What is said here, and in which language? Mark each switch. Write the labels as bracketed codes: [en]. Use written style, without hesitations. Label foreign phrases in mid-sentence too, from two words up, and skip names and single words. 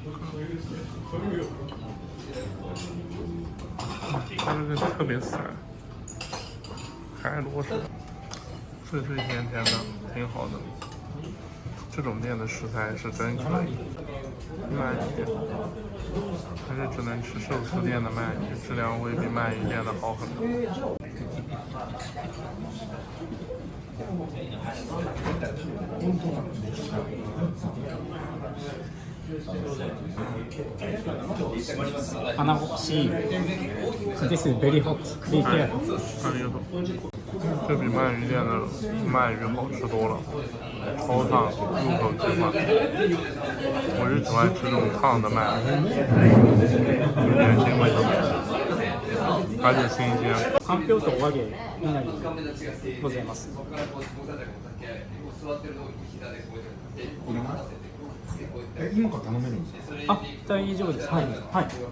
[zh] 它这个特别散，海螺是脆脆甜甜的，挺好的。这种店的食材是真可以，鳗鱼还是只能吃寿司店的鳗鱼，质量会比鳗鱼店的好很多。 [en] アナゴシー。This is very hot. Be careful. [zh] 这比鳗鱼店的鳗鱼好吃多了，超烫，入口即化。我是喜欢吃这种烫的鳗鱼，有点腥味的，而且新鲜。 [ja] かんぴょうとお揚げになりございます。今から頼めるんですか？大丈夫です。はい。はい。